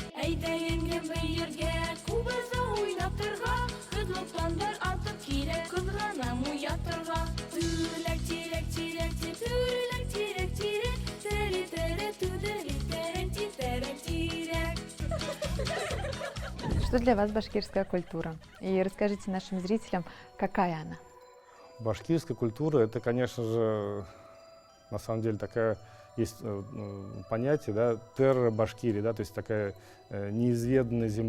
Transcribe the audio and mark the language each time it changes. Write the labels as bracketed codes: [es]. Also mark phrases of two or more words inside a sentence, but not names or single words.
[tt] Әйдә еңгем бөергә, күбезне уйнап торга, кызлыктан атып килә, кызганам уятырга. Түрлек тирәк тирәк ти түрлек тирәк тирәк Тәре тәре түберлек тәре ти тәре тирәк [ru] Что для вас башкирская культура? И расскажите нашим зрителям, какая она? Башкирская культура — это, конечно же, на самом деле такая есть понятие, да, терра Башкирии, да, то есть такая неизведанная земля.